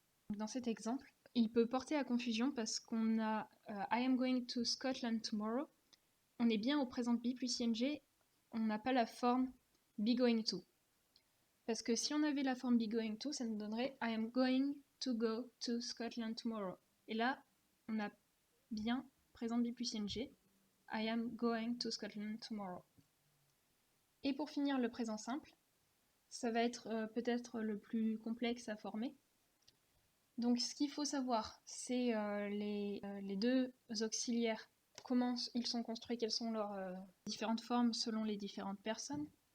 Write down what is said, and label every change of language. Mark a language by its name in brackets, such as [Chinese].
[French] Dans cet exemple, il peut porter à confusion parce qu'on a [English] I am going to Scotland tomorrow. [French] On est bien au présent be plus ing, on n'a pas la forme be going to. Parce que si on avait la forme be going to, ça nous donnerait [English] I am going to go to Scotland tomorrow. [French] Et là, on a bien présent be plus ing. [English] I am going to Scotland tomorrow. [French] Et pour finir le présent simple, ça va être peut-être le plus complexe à former. Donc ce qu'il faut savoir, c'est les deux auxiliaires, comment ils sont construits, quelles sont leurs différentes formes selon les différentes personnes.